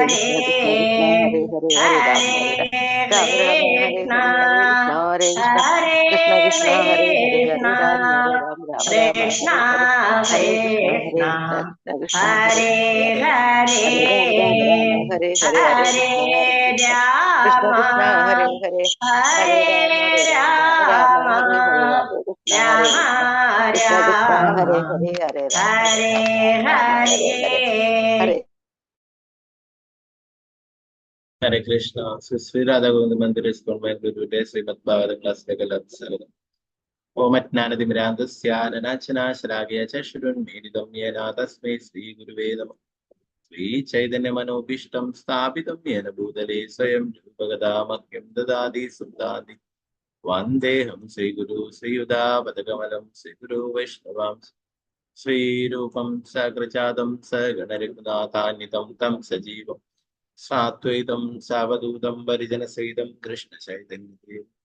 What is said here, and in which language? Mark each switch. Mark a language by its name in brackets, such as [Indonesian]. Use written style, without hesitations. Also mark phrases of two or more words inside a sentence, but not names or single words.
[Sanskrit] ഹരേ ഹരേ കൃഷ്ണ ഹരേ കൃഷ്ണ കൃഷ്ണ കൃഷ്ണ ഹരേ ഹരേ ഹരേ രാമ ഹരേ രാമ രാമ രാമ ഹരേ ഹരേ. ഹരേ കൃഷ്ണ. [Malayalam] ശ്രീ രാധാഗോവിന്ദ മന്ദിർ ഇസ്കോൺ ബാംഗ്ലൂരിന്റെ ശ്രീമദ് ഭാഗവതം ക്ലാസ്സിലേക്ക് എല്ലാവർക്കും സ്വാഗതം. [Sanskrit] ഓമജ്ഞാനതിമിരാന്തസ്യാനനാശനാശലാകയ ചക്ഷുരുന്മീലിതം യേന തസ്മൈ ശ്രീ ഗുരുവേ നമഃ. ശ്രീ ചൈതന്യ മനോഭീഷ്ടം സ്ഥാപിതം യേന ഭൂതലേ സ്വയം രൂപഗതാമഹ്യം ദദാതി സുന്ദാതി വന്ദേഹം ശ്രീഗുരു ശ്രീയുതാപദകമലം ശ്രീഗുരു വൈഷ്ണവാംശ ശ്രീരൂപം സകൃജാതം സഗണരഘുനാഥാന്വിതം തം സജീവം സാത്വൈതം സാവധൂതം പരിജനസഹിതം കൃഷ്ണ ചൈതന്യദേവം